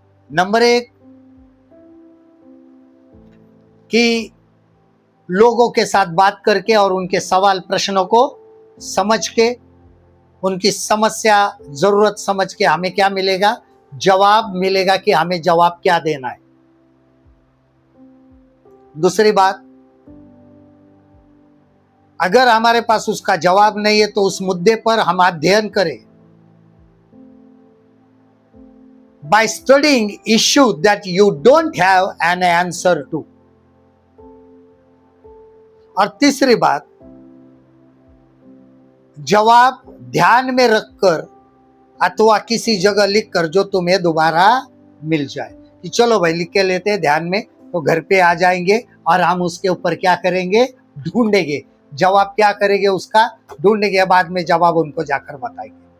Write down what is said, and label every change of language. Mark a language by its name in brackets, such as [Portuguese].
[Hindi] Number 1 कि लोगों के साथ बात करके और उनके सवाल प्रश्नों को समझ के, उनकी समस्या जरूरत समझ के हमें क्या मिलेगा, जवाब मिलेगा कि हमें जवाब क्या देना है। दूसरी बात, अगर हमारे पास उसका जवाब नहीं है तो उस मुद्दे पर हम अध्ययन करें। [English] By studying issue that you don't have an answer to. [Hindi] और तीसरी बात, जवाब ध्यान में रखकर अथवा किसी जगह लिखकर जो तुम्हें दोबारा मिल जाए कि चलो भाई लिख के लेते हैं ध्यान में, तो घर पे आ जाएंगे और हम उसके ऊपर क्या करेंगे, ढूंढेंगे, जवाब क्या करेंगे उसका ढूंढेंगे, बाद में जवाब उनको जाकर बताएंगे।